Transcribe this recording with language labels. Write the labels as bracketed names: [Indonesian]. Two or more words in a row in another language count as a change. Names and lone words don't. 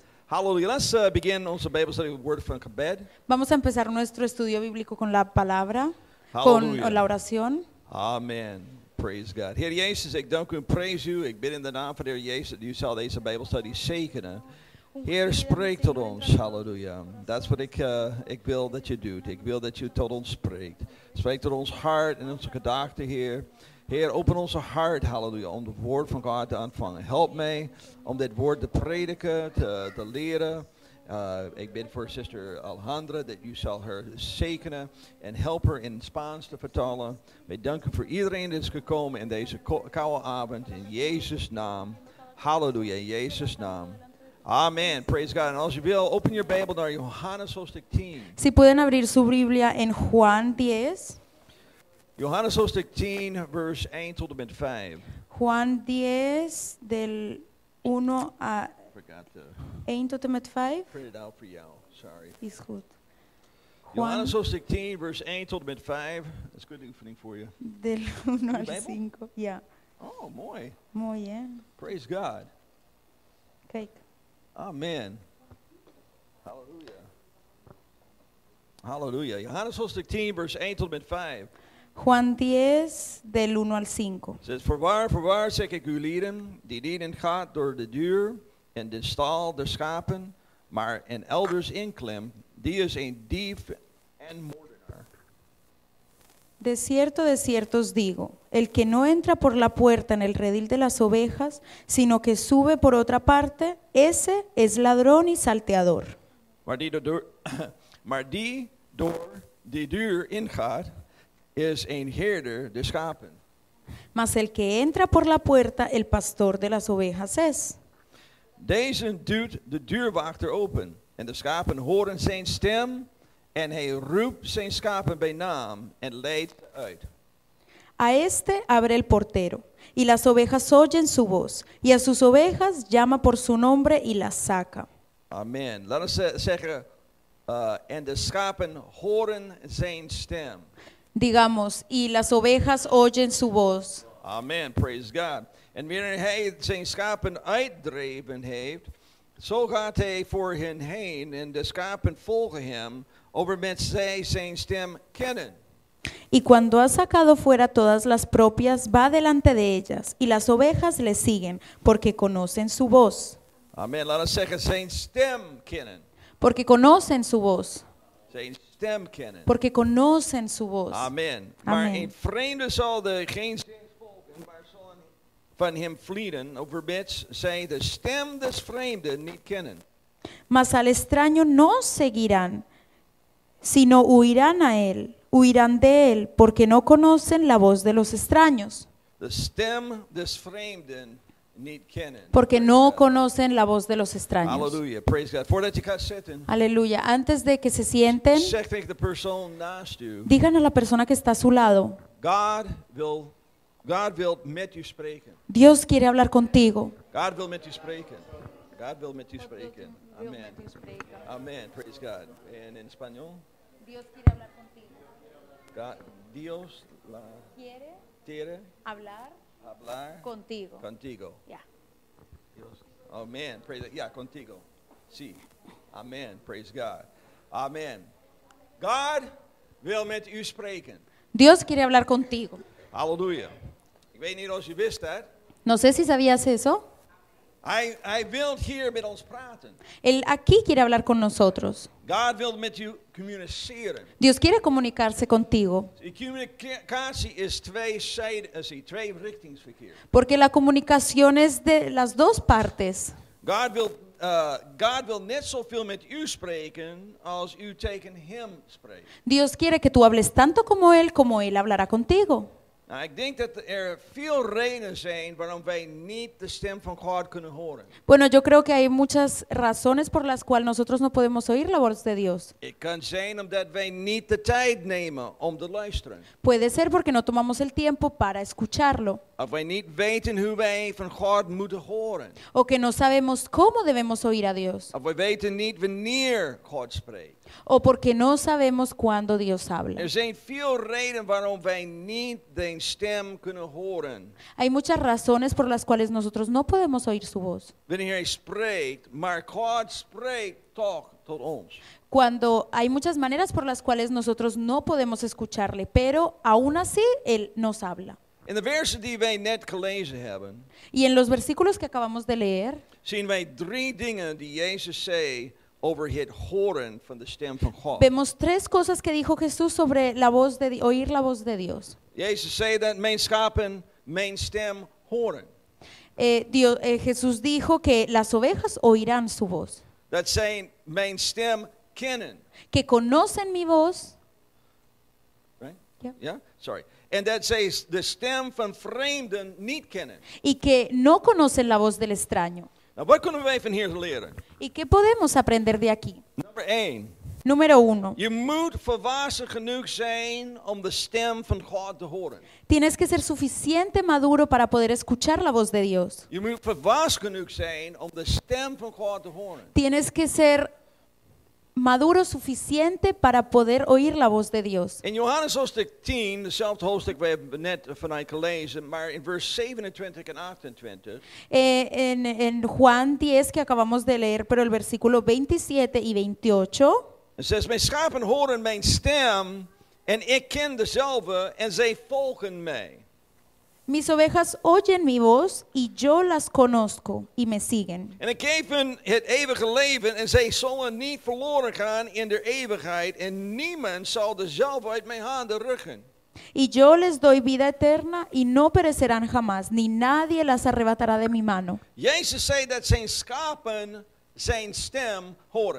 [English] Hallelujah. Let's begin onze Bible study with word from gebed. [Spanish] Vamos a empezar nuestro estudio bíblico con la palabra, con [Dutch] Halleluja. [Spanish] la oración. [English] Amen. Praise God. [Dutch] Heer Jezus, ik dank u en prijs u. Ik bid in de naam van de Heer Jezus dat u zal deze Bijbelstudie zegenen. Heer, spreek tot ons. Halleluja. Dat is wat ik wil dat je doet. Ik wil dat u tot ons spreekt. Spreek tot ons hart en onze gedachten, Heer. Heer, open onze hart, halleluja, om het woord van God te ontvangen. Help mij om dit woord te prediken, te leren. Ik bid voor zuster Alejandra dat u zal haar zegenen en help haar in Spaans te vertalen. Wij danken voor iedereen die is gekomen in deze koude avond. In Jezus' naam. Halleluja, in Jezus' naam. [English] Amen. Praise God. [Dutch] En als je wil, [English] open your Bible [Dutch] naar Johannes hoofdstuk 10. [Spanish] Si pueden abrir su Biblia en Juan 10. [Dutch] Johannes hoofdstuk 10, vers 1 tot en met 5. [Spanish] Juan 10 del 1 a [English] Forgot to [Dutch] 1 tot en met 5 [English] print it out for you. Sorry. [Dutch] is goed. Johannes [Spanish] Juan [Dutch] hoofdstuk 10, vers 1 tot en met 5. Dat is een goede oefening voor je. [Spanish] del 1 al [Dutch] Bijbel? 5. Ja, Oh, mooi. [Spanish] muy bien. [English] Praise God. [Dutch] Kijk. [English] Amen. Hallelujah. Hallelujah. [Dutch] Johannes hoofdstuk 10, vers 1 tot en met 5. [Spanish] Juan 10 del 1 al 5. [Dutch] Het zegt, voorwaar zeg ik u lieden, die niet ingaat door de deur en de stal der schapen, maar en elders inklemt, die is een dief en moordenaar. [Spanish] De cierto os digo, el que no entra por la puerta en el redil de las ovejas, sino que sube por otra parte, ese es ladrón y salteador. [Dutch] Maar die door de deur ingaat, is een herder de schapen. [Spanish] Mas el que entra por la puerta, el pastor de las ovejas es. [Dutch] Deze duwt de deurwachter open en de schapen horen zijn stem en hij roept zijn schapen bij naam en leidt ze uit. [Spanish] A este abre el portero, y las ovejas oyen su voz, y a sus ovejas llama por su nombre y las saca. [Dutch] Amen. Laten we zeggen, en de schapen horen zijn stem. [Spanish] Digamos, y las ovejas oyen su voz. [English] Amen, praise God. [Dutch] En wanneer hij zijn schapen uitdreven heeft, zo gaat hij voor hen heen en de schapen volgen hem, overmet zij zijn stem kennen. [Spanish] Y cuando ha sacado fuera todas las propias, va delante de ellas, y las ovejas le siguen, porque conocen su voz. [Dutch] Amen. Laten we zeggen, zijn stem kennen. [Spanish] Porque conocen su voz. [Dutch] Zijn stem kennen. [Spanish] Porque conocen su voz. [Dutch] Amen. Maar [Spanish] Amen. [Dutch] een vreemde zal de geen stem volgen, maar zullen van hem vlieden, overmet zij de stem des vreemden niet kennen. [Spanish] Mas al extraño no seguirán, sino huirán a él, huirán de él, porque no conocen la voz de los extraños. [Dutch] De stem des vreemden niet kennen. [Spanish] Porque [English] Praise [Spanish] no [English] God. [Spanish] conocen la voz de los extraños. [English] Hallelujah. Praise God. [Dutch] Voordat je gaat zitten, [Spanish] Aleluya. Antes de que se sienten, [Dutch] zeg tegen de persoon naast u, [Spanish] digan a la persona que está a su lado, [Dutch] God wil met u spreken. [Spanish] Dios quiere hablar contigo. [Dutch] God wil met u spreken. God wil met u spreken. Amen. [English] Amen. Praise God. [Dutch] En in Español, [Spanish] Dios quiere hablar contigo. Dios Quiere quiere hablar hablar contigo. contigo. Ya. Dios. [English] Amen. Praise God. Ja, [Spanish] contigo. Sí. [English] Amen. Praise God. Amen. [Dutch] God wil met u spreken. [Spanish] Dios quiere hablar contigo. [Dutch] Halleluja. Ik weet niet of je wist dat. [Spanish] No sé si sabías eso. [Dutch] Hij wil hier met ons praten. [Spanish] Él aquí quiere hablar con nosotros. [Dutch] God wil met u communiceren. [Spanish] Dios quiere comunicarse contigo. [Dutch] Die communicatie is tweerichtingsverkeer. [Spanish] Porque la comunicación es de las dos partes. [Dutch] God wil net zoveel met u spreken als u tegen hem spreekt. [Spanish] Dios quiere que tú hables tanto como Él hablará contigo. [Dutch] Nou, ik denk dat er veel redenen zijn waarom wij niet de stem van God kunnen horen. [Spanish] Bueno, yo creo que hay muchas razones por las cuales nosotros no podemos oír la voz de Dios. [Dutch] Het kan zijn omdat wij niet de tijd nemen om te luisteren. [Spanish] Puede ser porque no tomamos el tiempo para escucharlo. [Dutch] Of wij niet weten hoe wij van God moeten horen. [Spanish] o que no sabemos cómo debemos oír a Dios, [Dutch] Of wij weten niet wanneer God spreekt. [Spanish] o porque no sabemos cuándo Dios habla. [Dutch] Er zijn veel redenen waarom wij niet de stem kunnen horen. [Spanish] Hay muchas razones por las cuales nosotros no podemos oír su voz. [Dutch] Wanneer hij spreekt, maar God spreekt toch tot ons. [Spanish] Cuando hay muchas maneras por las cuales nosotros no podemos escucharle, pero aún así Él nos habla. [Dutch] In de versen die wij net gelezen hebben, [Spanish] Y en los versículos que acabamos de leer, [Dutch] zien wij 3 dingen die Jezus zei over het horen van de stem van God. [Spanish] vemos 3 cosas que dijo Jesús sobre la voz de oír la voz de Dios. [Dutch] Jezus zei dat mijn schapen mijn stem horen. [Spanish] Jesús dijo que las ovejas oirán su voz, [Dutch] Dat zij mijn stem kennen. [Spanish] que conocen mi voz. [English] Right? [Dutch] Ja. Ja? Sorry. En dat zij de stem van vreemden niet kennen. [Spanish] Y que no conocen la voz del extraño. [Dutch] Nou, wat kunnen wij van hier leren? [Spanish] ¿Y qué podemos aprender de aquí? [Dutch] Nummer 1. [Spanish] Número 1. [Dutch] Je moet volwassen genoeg zijn om de stem van God te horen. [Spanish] Tienes que ser suficiente maduro para poder escuchar la voz de Dios. [Dutch] Je moet volwassen genoeg zijn om de stem van God te horen. [Spanish] Tienes que ser maduro suficiente para poder oír la voz de Dios. [Dutch] In Johannes hoofdstuk 10, dezelfde hoofdstuk we hebben net vanuit gelezen, maar in vers 27 en 28. [Spanish] En Juan 10 que acabamos de leer, pero el versículo 27 y 28. [Dutch] Het zegt, mijn schapen horen mijn stem en ik ken dezelfde en zij volgen mij. [Spanish] Mis ovejas oyen mi voz y yo las conozco y me siguen. [Dutch] En ik geef hun het eeuwige leven en zij zullen niet verloren gaan in de eeuwigheid en niemand zal dezelfde uit mijn handen rukken. [Spanish] Y yo les doy vida eterna y no perecerán jamás, ni nadie las arrebatará de mi mano. [Dutch] Jezus zei dat zijn schapen zijn stem horen.